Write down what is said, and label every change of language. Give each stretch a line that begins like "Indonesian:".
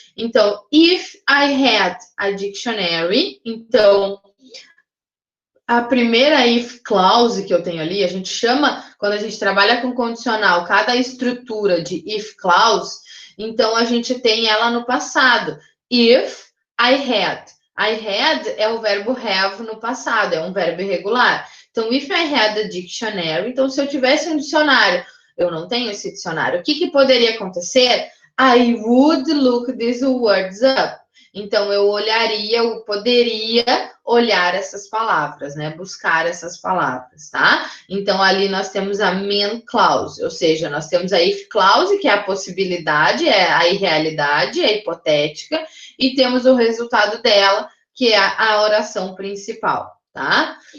Portuguese: Então,
English: if I had a dictionary,
Portuguese: então, a primeira if clause que eu tenho ali, a gente chama, quando a gente trabalha com condicional, cada estrutura de if clause, então a gente tem ela no passado.
English: If I had.
Portuguese: I had é o verbo have no passado, é um verbo irregular. Então,
English: if I had a dictionary,
Portuguese: então se eu tivesse um dicionário, eu não tenho esse dicionário, o que poderia acontecer?
English: I would look these words up.
Portuguese: Então, eu poderia olhar essas palavras, né? Buscar essas palavras, tá? Então, ali nós temos a main clause, ou seja, nós temos a if clause, que é a possibilidade, é a irrealidade, é hipotética, e temos o resultado dela, que é a oração principal, tá?